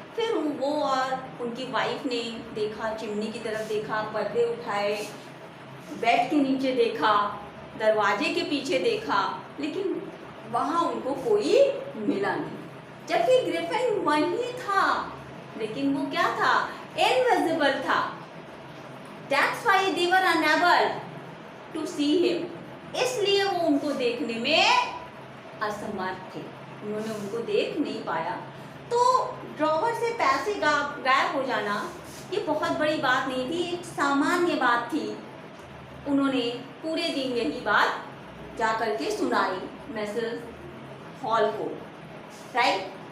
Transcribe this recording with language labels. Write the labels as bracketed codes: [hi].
[hi] फिर वो और उनकी वाइफ ने देखा, चिमनी की तरफ देखा, पर्दे उठाए, बेड के नीचे देखा, दरवाजे के पीछे देखा, लेकिन वहाँ उनको कोई मिला नहीं, जबकि ग्रिफिन वहीं था, लेकिन वो क्या था? इनविजिबल था। [en] That's why they were unable to see him. [hi] इसलिए वो उनको देखने में असमर्थ थे, उन्होंने उनको देख नहीं पाया। तो ड्रॉवर से पैसे गायब हो जाना ये बहुत बड़ी बात नहीं थी, एक सामान्य बात थी। उन्होंने पूरे दिन यही बात जा करके सुनाई मिसेस हॉल को, राइट।